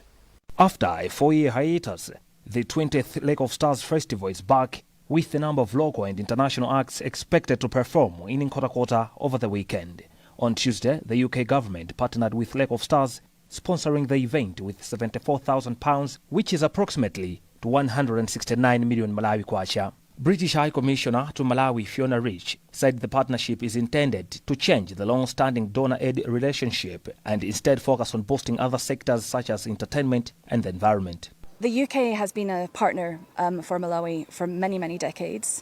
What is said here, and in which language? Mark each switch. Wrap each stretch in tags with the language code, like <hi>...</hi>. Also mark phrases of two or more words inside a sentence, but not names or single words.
<en>After a 4-year hiatus, the 20th Lake of Stars Festival is back, with a number of local and international acts expected to perform in Nkhotakota over the weekend. On Tuesday, the UK government partnered with Lake of Stars, sponsoring the event with £74,000, which is approximately to 169 million Malawi kwacha. British High Commissioner to Malawi Fiona Rich said the partnership is intended to change the long-standing donor-aid relationship and instead focus on boosting other sectors such as entertainment and the environment. The UK has been a partner for Malawi for many, many decades.</en>